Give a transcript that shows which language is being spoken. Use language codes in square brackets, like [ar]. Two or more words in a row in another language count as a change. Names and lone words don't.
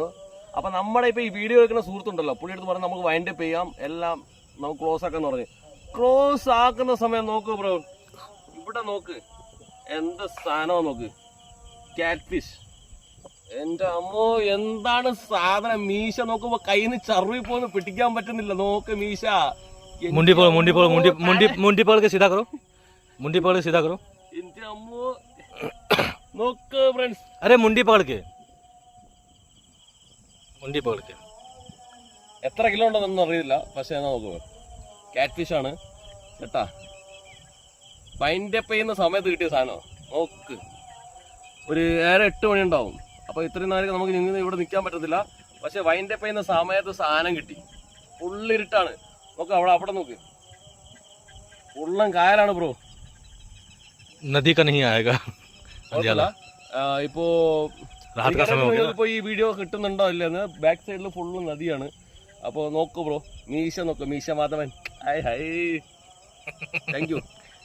[ml] അപ്പൊ നമ്മുടെ ഇപ്പൊ ഈ വീഡിയോ എടുക്കുന്ന സുഹൃത്തുണ്ടല്ലോ, പുള്ളി എടുത്ത് പറഞ്ഞ് നമുക്ക് [en] wind up [ml] ചെയ്യാം, എല്ലാം നമുക്ക് ക്ലോസ് ആക്കാന്ന് പറഞ്ഞു. ക്ലോസ് ആക്കുന്ന സമയം നോക്ക് ബ്രോ, ഇവിടെ നോക്ക് എന്ത് സാധനം നോക്ക്, [en] catfish. [ml] എന്റെ അമ്മോ എന്താണ് സാധനം. മീശ നോക്കുമ്പോ കയ്യിൽ നിന്ന് ചറുവി പോന്ന് പിടിക്കാൻ പറ്റുന്നില്ല. നോക്ക് മീശ. [hi] मुंडी पकड़ के सीधा करो, मुंडी पकड़ के सीधा करो. [ml] എന്റെ അമ്മോ നോക്ക് ഫ്രണ്ട്സ്. [hi] अरे मुंडी पकड़ के [ml] എത്ര കിലോ ഉണ്ടെന്നൊന്നും അറിയില്ല, പക്ഷെ എന്നാ നോക്കുക, [en] catfish [ml] ആണ് കേട്ടാ. [en] wind up [ml] ചെയ്യുന്ന സമയത്ത് കിട്ടിയ സാധനം നോക്ക്. ഒരു 7-8 മണി ഉണ്ടാവും. അപ്പൊ ഇത്രയും നേരം നമുക്ക് ഇവിടെ നിൽക്കാൻ പറ്റത്തില്ല. പക്ഷെ [en] wind up [ml] ചെയ്യുന്ന സമയത്ത് സാധനം കിട്ടി. ഫുള്ളിരുട്ടാണ്. നോക്ക് അവിടെ നോക്ക്, ഫുള്ളും കായലാണ് ബ്രോ. [hi] नदी का नहीं आएगा. [ml] ഇപ്പോ ഈ വീഡിയോ കിട്ടുന്നുണ്ടോ ഇല്ലെന്ന്, [en] back side-il [ml] ഫുള്ളും നദിയാണ്. അപ്പൊ നോക്കൂ ബ്രോ, മീശ നോക്ക്, മീശ മാധവൻ. [en] hi hi, thank you.